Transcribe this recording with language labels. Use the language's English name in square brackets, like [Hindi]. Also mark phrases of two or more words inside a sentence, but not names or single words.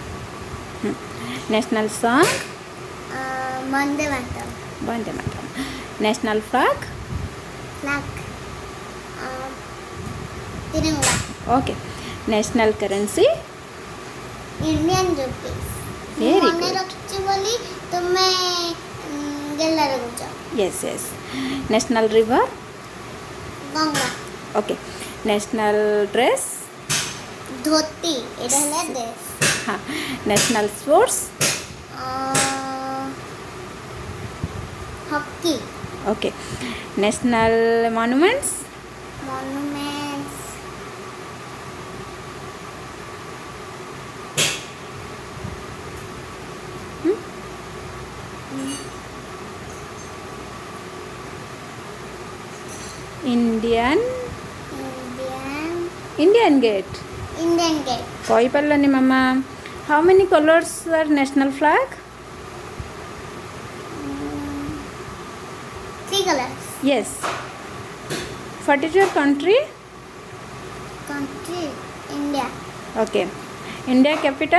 [English] National song? Vande Mataram. Vande Mataram. National flag? Flag. Tiranga. Okay. National currency? Indian rupees. Very मने good. रखची बोली तुम्हें गेला रे गुजा. Yes, yes. National river? [Hindi] गंगा. [English] Okay. National dress? [Hindi] धोती. इधर ले दे. हाँ. [English] National sports? [Hindi] हॉकी. [English] Okay. National monuments? Monuments. Indian gate. Indian gate. कही पारलानी मामा. How many colors are national flag? 3 colors. Yes. What is your country? Country. India. Okay. India capital?